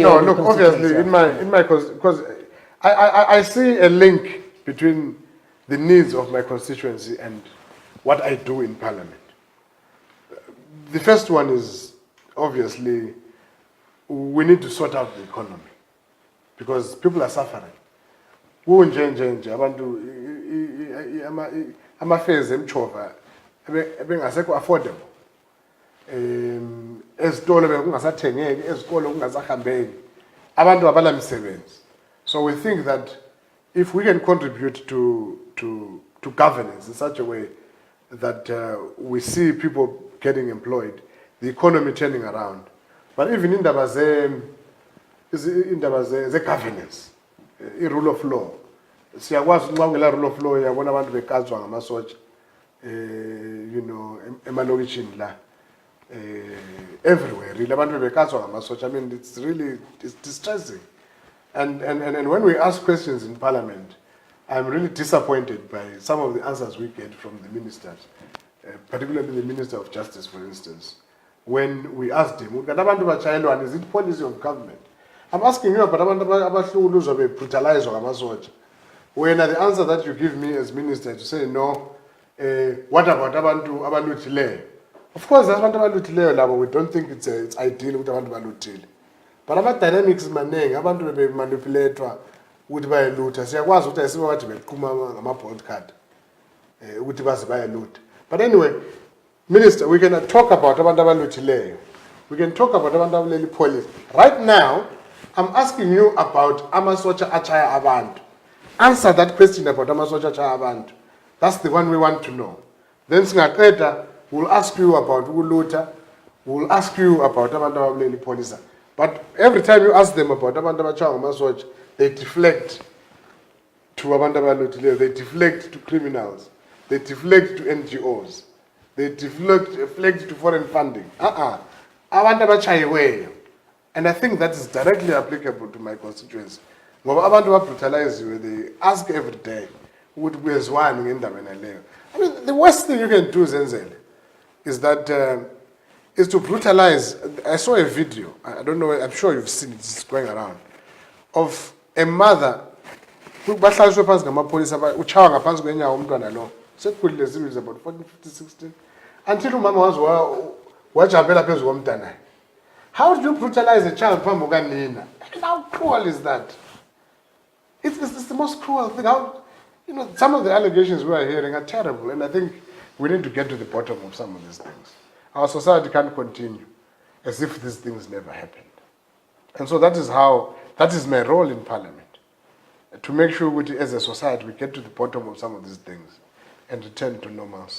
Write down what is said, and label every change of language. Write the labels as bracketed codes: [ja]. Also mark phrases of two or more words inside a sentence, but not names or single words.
[en] No, look, obviously, in my because I see a link between the needs of my constituency and what I do in Parliament. The first one is obviously we need to sort out the economy because people are suffering. [nd] Abantu amafezi emchova ebengasekho affordable. Ezitolo bekungasathengeki, ezikolo kungasahambeki. Abantu abala misebenzi. [en] So we think that if we can contribute to governance in such a way that we see people getting employed, the economy turning around. But even in the governance, the rule of law. [nd] Siyakwazi ukungqongela [en] rule of law [nd] yabona abantu bekazwa ngamasotsha emalokishini la [en] everywhere really [nd] abantu bekazwa ngamasotsha. [en] I mean it's distressing. And when we ask questions in Parliament, I'm really disappointed by some of the answers we get from the ministers, particularly the Minister of Justice, for instance. When we asked him, is it policy of government? I'm asking you about abantu brutalized ngamasotsha. When the answer that you give me as minister to say no, what about [nd] abantu abaluthileyo? [en] Of course, that's [nd] abantu abaluthileyo labo. [en] We don't think it's ideal with [nd] abantu abaluthileyo. But ama dynamics manengi abantu bebe manipulatwa ukuthi bayelutha. Siyakwazi ukuthi ayisibe bathi beqhuma ngama-board card ukuthi baze bayelutha. [en] But anyway, Minister, we can talk about [nd] abantu abaluthileyo. [en] We can talk about [nd] abantu abaleli [en] police. Right now, I'm asking you about [nd] amasotsha achaya abantu. [en] Answer that question about [nd] amasotsha achaya abantu. [en] That's the one we want to know. Then singaqeda, we'll ask you about ulutha. We'll ask you about [nd] abantu abaleli [en] police. But every time you ask them about [nd] abantu abachaya ngamasotsha, [en] they deflect to [nd] abantu abaluthileyo. [en] They deflect to criminals. They deflect to NGOs. They deflect to foreign funding. [nd] Abantu abachayiweyo. [en] And I think that is directly applicable to my constituency. [nd] Ngoba abantu ababrutalize, [en] they ask every day, would we as one in the leyo. I mean, the worst thing you can do, Zenzele, is that is to brutalize. I saw a video. I don't know. I'm sure you've seen it. It's going around of a mother. [nd] Bahlaliswe phansi ngamapolisa uchawa ngaphansi kwenyawo umntwana lo. Sekukhulile zibi about 14, 15, 16. Until umama wazi wajambela phezu komntana. [en] How do you brutalize a child [nd] phambi kukanina? [en] How cruel is that? It's the most cruel thing. How, some of the allegations we are hearing are terrible, and I think we need to get to the bottom of some of these things. Our society can't continue as if these things never happened. And so that is my role in Parliament, to make sure we, as a society, we get to the bottom of some of these things and return to normalcy.